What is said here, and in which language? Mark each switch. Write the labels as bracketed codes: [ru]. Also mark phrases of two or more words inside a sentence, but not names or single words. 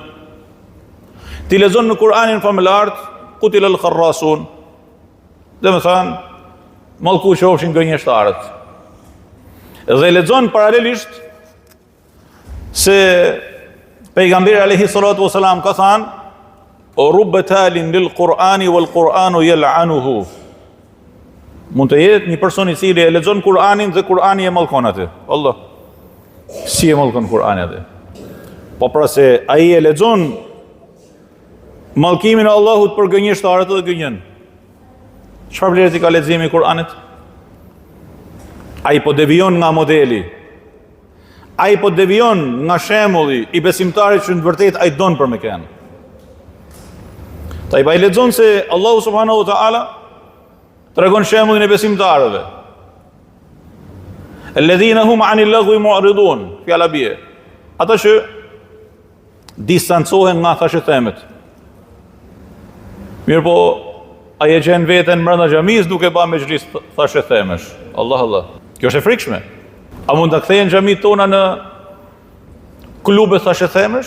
[sq] Ti lexon në Kur'anin familjar [ar] قتل الخراصون. [sq] Dhe me thanë, mallku qofshin gënjeshtarët. Dhe lexon paralelisht se pejgamberi [ar] عليه الصلاة والسلام [sq] ka thënë: [ar] "أو رب تال للقرآن والقرآن يلعنه." [sq] Mund të jetë një person i cili e lexon Kur'anin dhe Kur'ani e mallkon atë. Allah. Si e mallkon Kur'ani atë? Po pra se ai e lexon mallkimin e Allahut për gënjeshtarët dhe gënjen. Çfarë vlerësi ka leximi i Kur'anit? Ai po devijon nga modeli. Ai po devijon nga shembulli i besimtarit që në vërtet ai don për me kënë. Ta i pa i lexon se Allahu [ar] سبحانه وتعالى [sq] tregon shembullin e besimtarëve. [ar] الذين هم عن اللغو معرضون, [sq] fjala bie. Ata që distancohen nga thashëthemet. Mirë po, ai e gjen veten brenda xhamis duke bërë mexhlis thashëthemesh. [ar] الله الله. [sq] Kjo është e frikshme. A mund të kthehen xhamit tona në klube thashëthemesh?